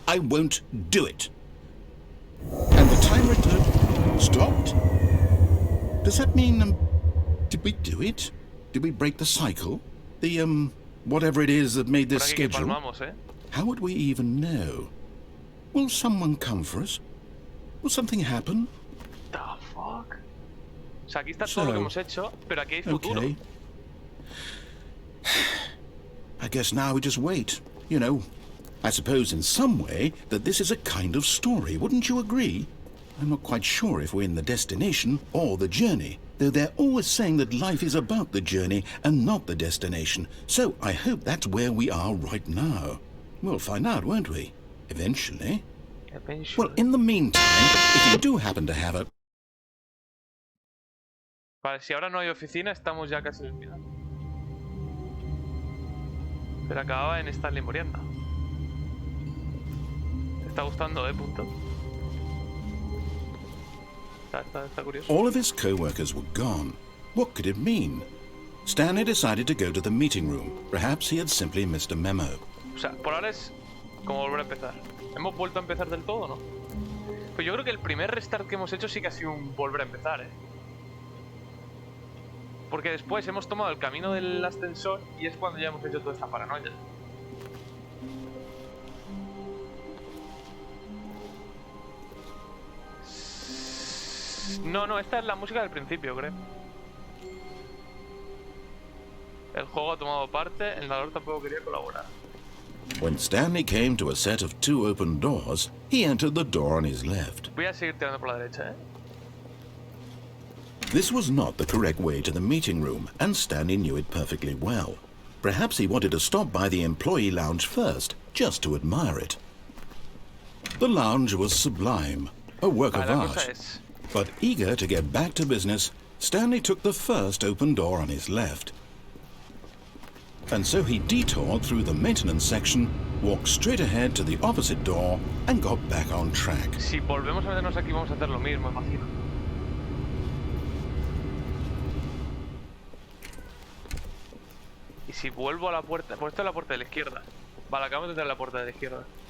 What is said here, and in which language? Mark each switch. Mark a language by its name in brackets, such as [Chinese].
[English] I won't do it. And the timer stopped? Does that mean, did we do it? Did we break the cycle? The, whatever it is that made this schedule? How would we even know? Will someone come for us? Will something happen? The fuck? [Spanish] O sea, aquí está todo lo que hemos hecho, pero aquí hay futuro. [English] Okay. I guess now we just wait. You know, I suppose in some way that this is a kind of story, wouldn't you agree? I'm not quite sure if we're in the destination or the journey, though they're always saying that life is about the journey and not the destination. So I hope that's where we are right now. We'll find out, won't we? Eventually. Well, in the meantime, if you do happen to have a... [Spanish] Vale, si ahora no hay oficina, estamos ya casi en el final. Pero acababa en Stanley muriendo. ¿Te está gustando, punto? Está curioso. [English] All of his co-workers were gone. What could it mean? Stanley decided to go to the meeting room. Perhaps he had simply missed a memo. [Spanish] O sea, por ahora es Como volver a empezar. ¿Hemos vuelto a empezar del todo o no? Pues yo creo que el primer restart que hemos hecho sí que ha sido un volver a empezar, ¿eh? Porque después hemos tomado el camino del ascensor y es cuando ya hemos hecho toda esta paranoia. No, esta es la música del principio, creo. El juego ha tomado parte, el narrador tampoco quería colaborar. [English] When Stanley came to a set of 2 open doors, he entered the door on his left. [Spanish] Voy a seguir tirando por la derecha, ¿eh? [English] This was not the correct way to the meeting room, and Stanley knew it perfectly well. Perhaps he wanted to stop by the employee lounge first, just to admire it. The lounge was sublime, a work of art. But eager to get back to business, Stanley took the first open door on his left. And so he detoured through the maintenance section, walked straight ahead to the opposite door, and got back on track. [Spanish] Si volvemos a meternos aquí vamos a hacer lo mismo, imagino. Y si vuelvo a la puerta... Pues esta es la puerta de la izquierda. Vale, acabamos de entrar en la puerta de la izquierda.